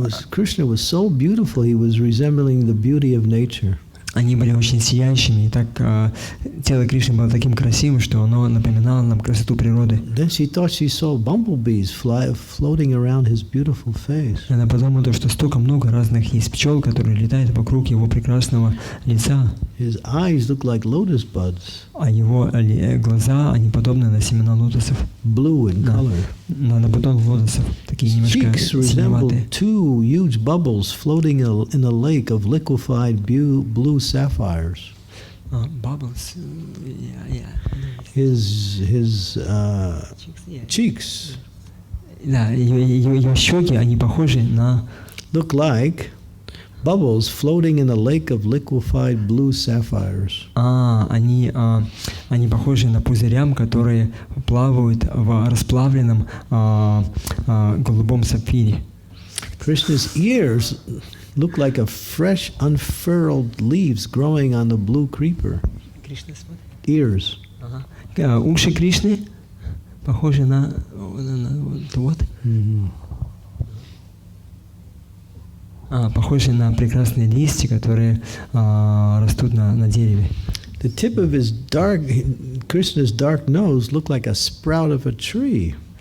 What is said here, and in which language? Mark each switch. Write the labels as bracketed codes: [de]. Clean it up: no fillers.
[en] Krishna was so beautiful, he was resembling the beauty of nature. [ru] Они были очень сияющими, и так тело Кришны было таким красивым, что оно напоминало нам красоту природы. [en] Then she thought she saw bumblebees floating around his beautiful face. [ru] Она подумала, что столько много разных есть пчел, которые летают вокруг его прекрасного лица. [en] His eyes look like lotus buds. [ru] А его глаза, они подобны на семена лотосов. [en] Blue in color. [ru] На бутон лотосов, такие немножко синеватые. [en] Two huge bubbles floating in a lake of liquefied blue sapphires. Bubbles. His cheeks. [ru] Да, ее щеки, они похожи на. [en] Look like bubbles floating in a lake of liquefied blue sapphires. [ru] Они похожи на пузырям, которые плавают в расплавленном голубом сапфире. [en] Krishna's ears look like a fresh unfurled leaves growing on the blue creeper. Ears. [ru] Уши Кришны похожи на вот. Похожи на прекрасные листья, которые растут на дереве. [en] The tip of Krishna's dark nose looked like a sprout of a tree.